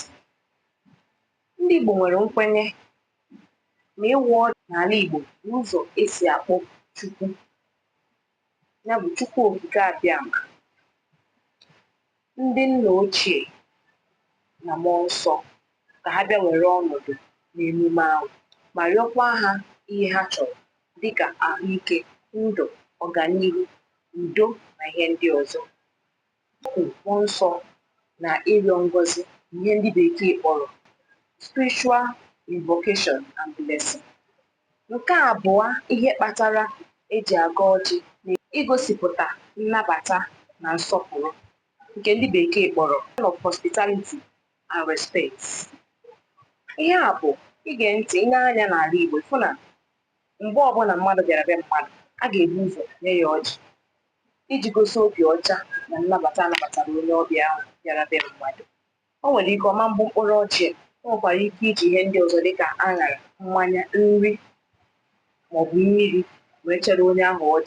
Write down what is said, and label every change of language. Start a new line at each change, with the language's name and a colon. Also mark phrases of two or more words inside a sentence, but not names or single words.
Igbo: Ndị Igbo nwere nkwenye na ịwụ ọjị n'ala Igbo n'ụzọ esi akpọ Chukwu, ya bụ Chukwu okike abịama, ndị nna ochie na mmụọ nsọ ka ha bịa were ọnọdụ n'emume ahụ ma rịọkwa ha ihe ha chọrọ dịka ahụike, ndụ, ọganihu, udo na ihe ndị ọzọ. Mmụọ nsọ na ịrịọ ngọzi ihe ndị bekee kpọrọ
English: spiritual invocation and blessing.
Igbo: Nke abụọ ihe kpatara eji agụ ọjị na igosipụta nnabata na nsọpụrụ nke ndị bekee kpọrọ
English: of hospitality and respect.
Igbo: Ihe a bụ ige ntị, ile anya n'ala Igbo ịfụ na mgbe ọbụla mmadụ bịara be mmadụ, a ga-ebu ụzọ nye ya ọjị iji gosi obi ọcha na nnabata anabatara onye ọbịa ahụ bịara be mmadụ. O nwere ike ọma mbụ mkpụrụ ọjị, o nwekwara ike iji ihe ndị ọzọ dịka aṅara, mmanya, nri maọbụ mmiri wee chere onye ahụ ọjị.